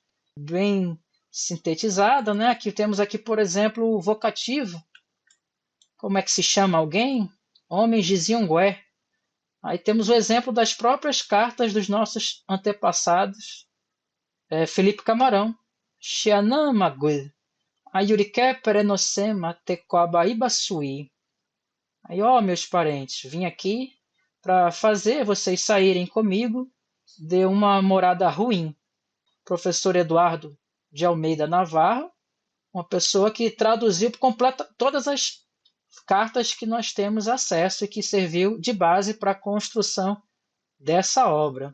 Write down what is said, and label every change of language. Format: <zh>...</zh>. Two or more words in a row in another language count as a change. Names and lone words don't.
<pt>Bem sintetizada, né? Aqui temos aqui, por exemplo, o vocativo. Como é que se chama alguém? Homens diziam gué. Aí temos o exemplo das próprias cartas dos nossos antepassados. Felipe Camarão.</pt> <tpw>Xianamagui. Ayuriké perenosema tecoabaíba sui.</tpw> <pt>Aí, ó, meus parentes, vim aqui para fazer vocês saírem comigo de uma morada ruim. Professor Eduardo de Almeida Navarro, uma pessoa que traduziu por completo todas as cartas que nós temos acesso e que serviu de base para a construção dessa obra.</pt>